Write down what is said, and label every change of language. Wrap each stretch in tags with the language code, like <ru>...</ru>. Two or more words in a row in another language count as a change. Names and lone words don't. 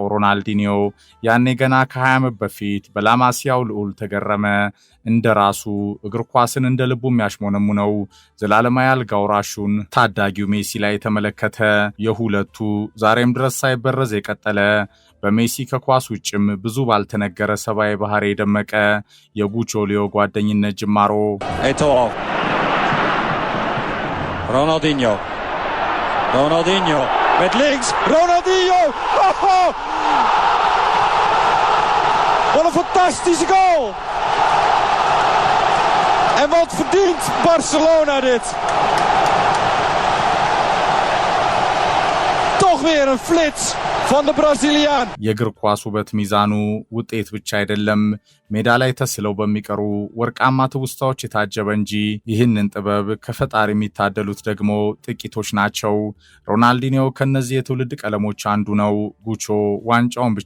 <am>ሮናልዲኒዮ ያኔ ገና ከ20 ዓመት በፊት በላማሲያው ልዑል ተገረመ። እንደራሱ እግር ኳስን እንደ ልቡ የሚያሽሞነሙነው ዘላለማዊ አልጋ ወራሹን ታዳጊው ሜሲ ላይ ተመለከተ። የሁለቱ ዛሬም ድረስ ሳይበረዝ የቀጠለ በሜሲ ከኳስ ውጭም ብዙ ባልተነገረ ሰባዊ ባህሪ የደመቀ የጉቾ ሊዮ ጓደኝነት ጅማሮ</am> <nl>Ronaldinho met links, Ronaldinho! Oh! Wat een fantastische goal! En wat verdient Barcelona dit? Toch weer een flits van de Braziliaan.</nl> <am>የእግር ኳስ ውበት ሚዛኑ ውጤት ብቻ አይደለም፣ ሜዳ ላይ ተስለው በሚቀሩ ወርቃማ ትውስታዎች የታጀበ እንጂ። ይህንን ጥበብ ከፈጣሪ የሚታደሉት ደግሞ ጥቂቶች ናቸው። ሮናልዲኒዮ ከነዚህ የትውልድ ቀለሞች አንዱ ነው። ጉቾ ዋንጫውን ብቻ</am>